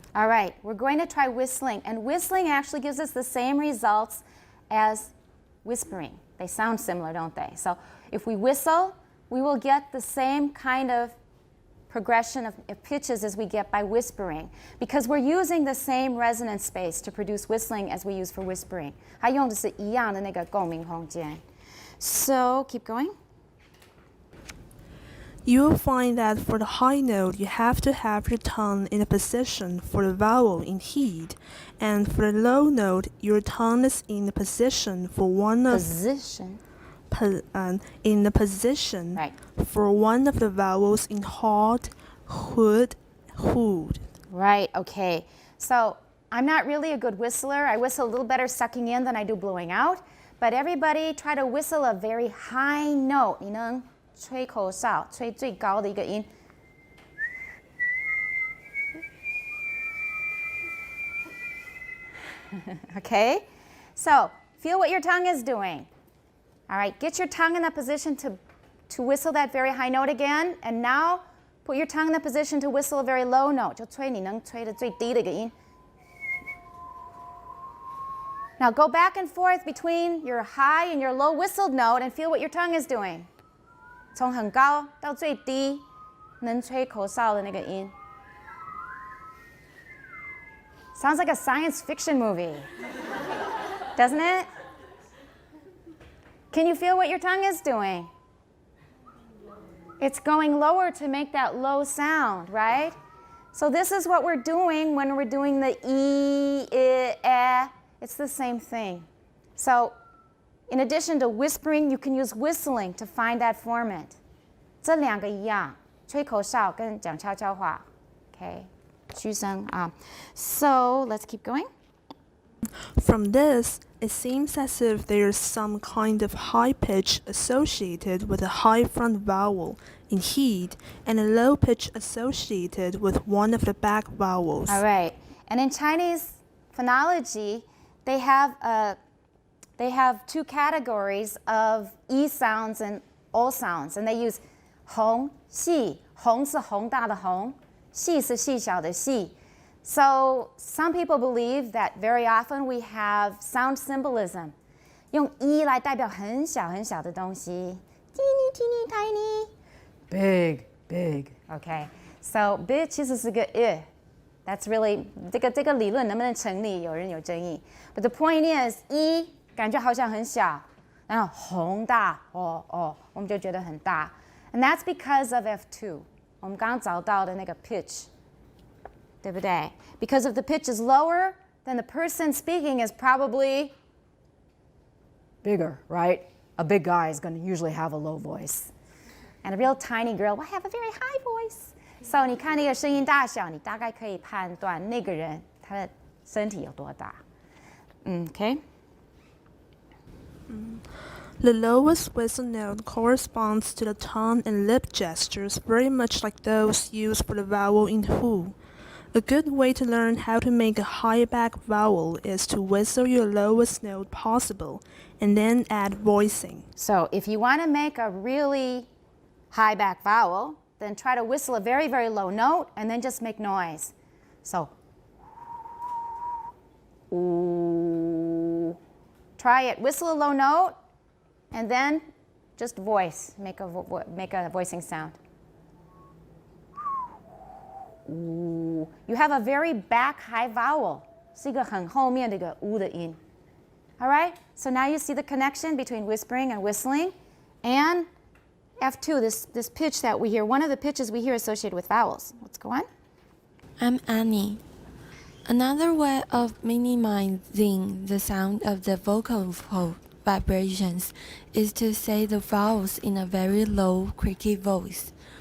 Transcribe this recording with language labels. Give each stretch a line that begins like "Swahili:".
English: All right, we're going to try whistling. And whistling actually gives us the same results as whispering. They sound similar, don't they? So if we whistle, we will get the same kind of progression of pitches as we get by whispering, because we're using the same resonance space to produce whistling as we use for whispering.
Chinese: 它用的是一样的那个共鸣空间.
English: So keep going. You will find that for the high note, you have to have your tongue in a position for the vowel in heat, and for the low note, your tongue is in the position for one of Position. in the position Right. for one of the vowels in hot, hood, hood. Right, okay. So I'm not really a good whistler. I whistle a little better sucking in than I do blowing out. But everybody try to whistle a very high note.
Chinese: 你能吹口哨，吹最高的一个音。
English: Okay? So feel what your tongue is doing. All right, get your tongue in a position to whistle that very high note again. And now put your tongue in a position to whistle a very low note.
Chinese: 就吹你能吹的最低的一个音。
English: Now go back and forth between your high and your low whistled note and feel what your tongue is doing.
Chinese: 从很高到最低，能吹口哨的那个音。
English: Sounds like a science fiction movie, doesn't it? Can you feel what your tongue is doing? It's going lower to make that low sound, right? So this is what we're doing when we're doing the e, I, It's the same thing. So in addition to whispering, you can use whistling to find that format.
Chinese: 这两个一样，吹口哨跟讲悄悄话。
English: Okay.
Chinese: 虚声啊。
English: So let's keep going. From this, it seems as if there is some kind of high pitch associated with a high front vowel in heat and a low pitch associated with one of the back vowels. All right. And in Chinese phonology, they have two categories of E sounds and O sounds, and they use 红、细。
Chinese: 红是宏大的红，细是细小的细。
English: So some people believe that very often we have sound symbolism.
Chinese: 用 E 来代表很小很小的东西 ，
English: teeny teeny tiny, big big. Okay, so big
Chinese: 其实是个
English: That's really
Chinese: 这个理论能不能成立？有人有争议。
English: But the point is,
Chinese: E 感觉好像很小，然后宏大我们就觉得很大。
English: And that's because of F2.
Chinese: 我们刚刚找到的那个 pitch. 对不对？
English: Because if the pitch is lower, then the person speaking is probably bigger, right? A big guy is going to usually have a low voice. And a real tiny girl will have a very high voice.
Chinese: So 你看那个声音大小，你大概可以判断那个人他的身体有多大。
English: Okay? The lowest whistle note corresponds to the tongue and lip gestures very much like those used for the vowel in who. A good way to learn how to make a high back vowel is to whistle your lowest note possible and then add voicing. So if you want to make a really high back vowel, then try to whistle a very, very low note and then just make noise. So, ooh. Try it. Whistle a low note and then just voice. Make a voicing sound. Ooh. You have a very back high vowel.
Chinese: 是一个很后面的一个 u 的音.
English: All right? So now you see the connection between whispering and whistling and F2, this pitch that we hear, one of the pitches we hear associated with vowels. Let's go on. I'm Annie. Another way of minimizing the sound of the vocal vibrations is to say the vowels in a very low, creaky voice.